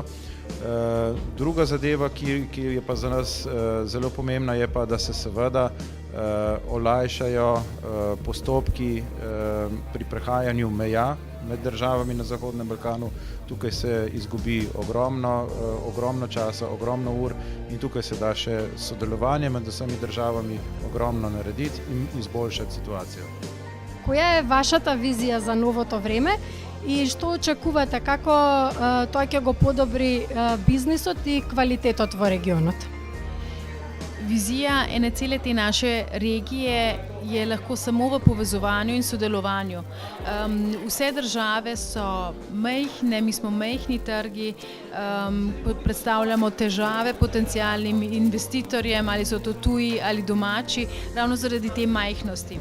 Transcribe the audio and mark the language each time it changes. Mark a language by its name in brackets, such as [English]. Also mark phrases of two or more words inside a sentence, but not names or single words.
[Slovenian] Druga zadeva, ki je pa za nas zelo pomembna, je pa, da se seveda olajšajo postopki pri prehajanju meja med državami na Zahodnem Balkanu. Tukaj se izgubi ogromno časa, ogromno ur in tukaj se da še sodelovanje med vsemi državami ogromno narediti in izboljšati situacijo. [Macedonian] Која е вашата визија за новото време И што очекувате, како тоа ќе го подобри бизнисот и квалитетот во регионот? [Slovenian] Vizija ene cele te naše regije je lahko samo v povezovanju in sodelovanju. Vse države so majhne, mi smo majhni trgi, predstavljamo težave potencialnim investitorjem, ali so to tuji ali domači, ravno zaradi te majhnosti.